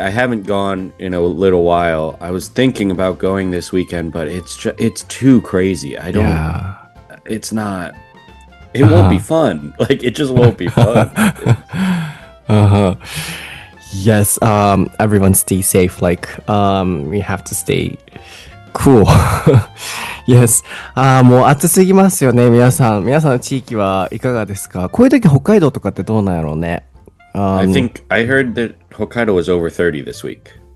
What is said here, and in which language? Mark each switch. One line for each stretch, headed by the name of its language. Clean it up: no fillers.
English: I haven't gone in a little while. I was thinking about going this weekend, but it's too crazy. I don't. Yeah. It's not. It won't be fun. Like, it just won't be fun. Yes. Everyone stay safe. Like, we have to stay cool. Yes.
Japanese: もう暑すぎますよね、皆さんの地域はいかがですか？こういう時北海道とかってどうなんやろうね。
English: I heard that Hokkaido was over 30 this week.